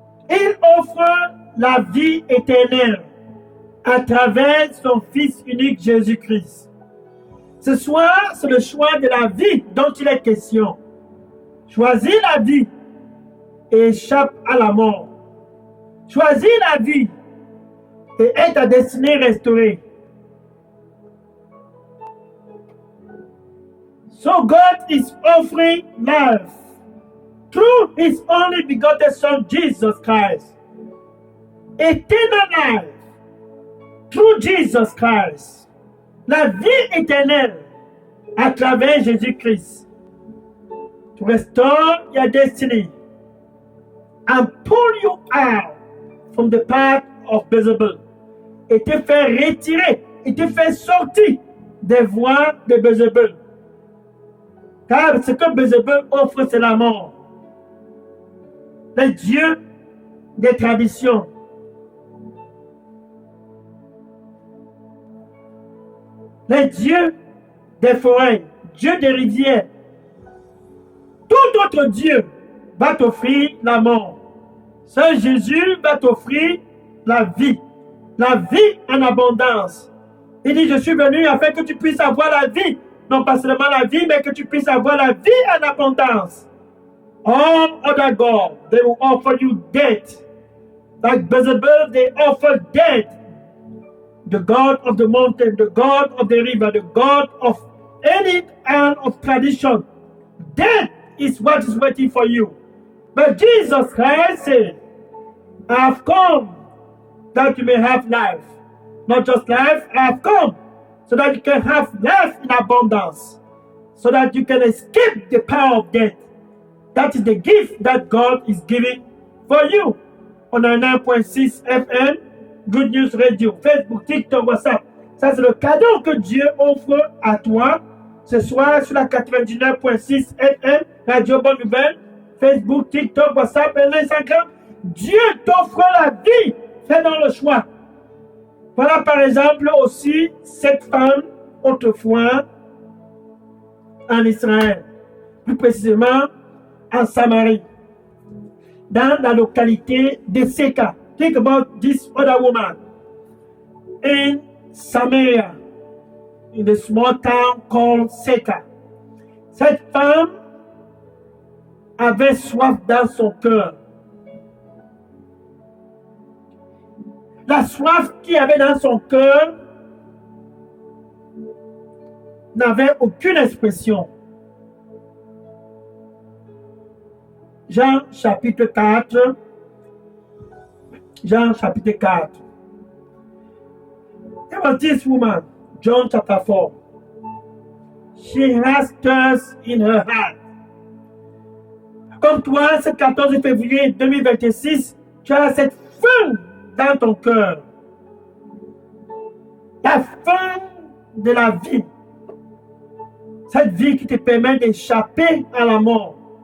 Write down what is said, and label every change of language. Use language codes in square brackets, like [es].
[fr] Il offre la vie éternelle à travers son Fils unique Jésus-Christ. Ce soir, c'est le choix de la vie dont il est question. Choisis la vie et échappe à la mort. Choisis la vie et est ta destinée restaurée. [en] So God is offering life through his only begotten Son, Jesus Christ. Eternal life through Jesus Christ. [fr] La vie éternelle à travers Jésus-Christ. [en] To restore your destiny and pull you out from the path of Bézébel. [fr] Et te faire retirer, et te faire sortir des voies de Bézébel. Car ce que Bézébel offre, c'est la mort. Les dieux des traditions. les dieux des forêts, Dieu des rivières. Tout autre Dieu va t'offrir la mort. Seul Jésus va t'offrir la vie en abondance. Il dit, je suis venu afin que tu puisses avoir la vie. Non pas seulement la vie, mais que tu puisses avoir la vie en abondance. [en] All other gods, they will offer you death. Like Beelzebub, they offer death. The God of the mountain, the God of the river, the God of any kind of tradition. Death is what is waiting for you. But Jesus Christ said, I have come that you may have life. Not just life, I have come so that you can have life in abundance. So that you can escape the power of death. That is the gift that God is giving for you. On a 9.6 FM, Good News Radio, Facebook, TikTok, WhatsApp. [fr] Ça, c'est le cadeau que Dieu offre à toi ce soir sur la 99.6 FM, Radio Bonne Nouvelle, Facebook, TikTok, WhatsApp et Instagram. Dieu t'offre la vie. Fais dans le choix. Voilà par exemple aussi cette femme autrefois en Israël, plus précisément en Samarie, dans la localité de Seka. [en] Think about this other woman in Samaria, in the small town called Seka. [fr] Cette femme avait soif dans son cœur. La soif qu'il avait dans son cœur n'avait aucune expression. Jean chapitre 4. Jean chapitre 4. [en] There was this woman, John chapter 4. She has thirst in her heart. [fr] Comme toi, ce 14 février 2026, tu as cette faim dans ton cœur. La faim de la vie. Cette vie qui te permet d'échapper à la mort.